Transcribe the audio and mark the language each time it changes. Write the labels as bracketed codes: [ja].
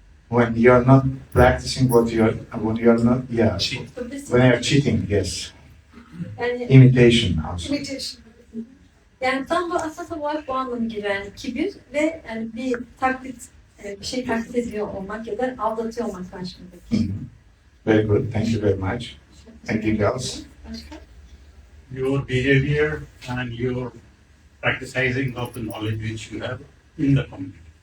[en] When you're not practicing when you're not, yeah, when you're cheating, yes. [tr] Yani, [en] Imitation also. Imitation. [tr] yani tam bu asas olarak bu anlamı geliyor. Yani kibir ve yani bir şey taklit ediyor olmak ya da aldatıyor olmak karşımızdaki. [en] Mhm. Very good. Thank you very much. Anything else? [tr] Başka? [en] Your behavior and your practicing of the knowledge which you have in the community.